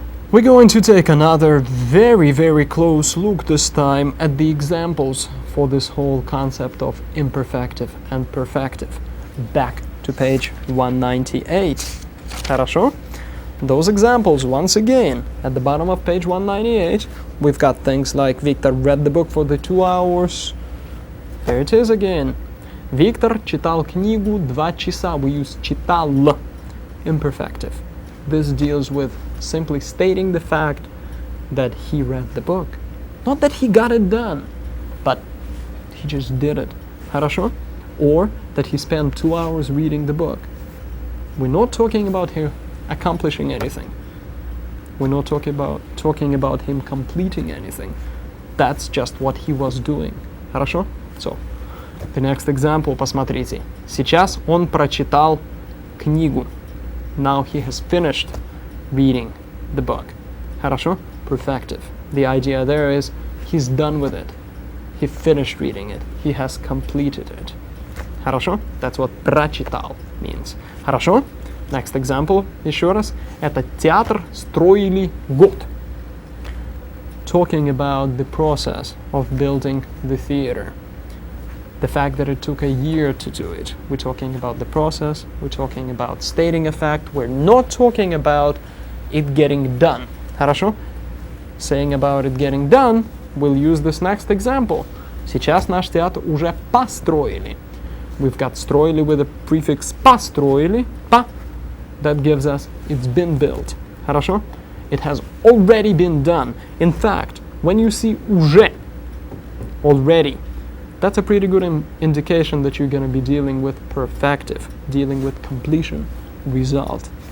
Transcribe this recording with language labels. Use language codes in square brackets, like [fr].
[en] We're going to take another very, very close look this time at the examples for this whole concept of imperfective and perfective. Back to page 198. Хорошо? those examples, once again, at the bottom of page 198, we've got things like Victor read the book for the 2 hours. There it is again. [ru] Victor читал книгу 2 часа. [en] We use читал, imperfective. This deals with simply stating the fact that he read the book. Not that he got it done, but he just did it. [ru] Хорошо? [en] Or that he spent 2 hours reading the book. We're not talking about him accomplishing anything. We're not talking about him completing anything. That's just what he was doing. [ru] Хорошо? [en] So, the next example, посмотрите. [ru] Сейчас он прочитал книгу. [en] Now he has finished reading the book. Хорошо? Perfective. The idea there is he's done with it. He finished reading it. He has completed it. Хорошо? That's what прочитал means. [ru] Хорошо? [en] Next example, [ru] еще раз. Этот театр строили год. [en] Talking about the process of building the theater. The fact that it took a year to do it. We're talking about the process. We're talking about stating a fact. We're not talking about it getting done. [ru] Хорошо? [en] Saying about it getting done, we'll use this next example. [ru] Сейчас наш театр уже построили. [en] We've got строили with the prefix построили, па, that gives us it's been built. [ru] Хорошо? [en] It has already been done. In fact, when you see уже, already, that's a pretty good indication that you're going to be dealing with perfective, dealing with completion, result.